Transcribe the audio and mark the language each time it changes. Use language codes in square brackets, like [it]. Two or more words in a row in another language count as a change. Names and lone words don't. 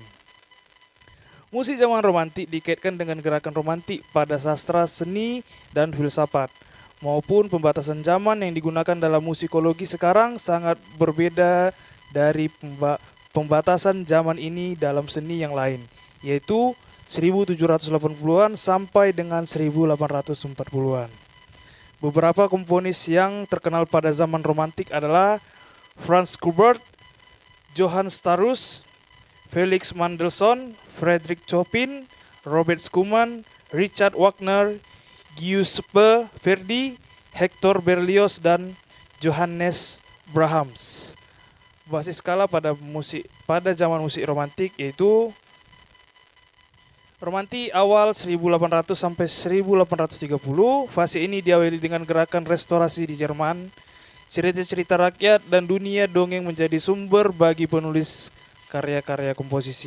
[id] Musik zaman romantik dikaitkan dengan gerakan romantik pada sastra, seni, dan filsafat, maupun pembatasan zaman yang digunakan dalam musikologi sekarang sangat berbeda dari pembatasan zaman ini dalam seni yang lain, yaitu 1780-an sampai dengan 1840-an. Beberapa komponis yang terkenal pada zaman romantik adalah Franz Schubert, Johann Strauss, Felix Mendelssohn, Frederick Chopin, Robert Schumann, Richard Wagner, Giuseppe Verdi, Hector Berlioz, dan Johannes Brahms. Basis skala pada zaman musik romantik yaitu romantik awal 1800 sampai 1830. Fase ini diawali dengan gerakan restorasi di Jerman. Cerita-cerita rakyat dan dunia dongeng menjadi sumber bagi penulis karya-karya komposisi.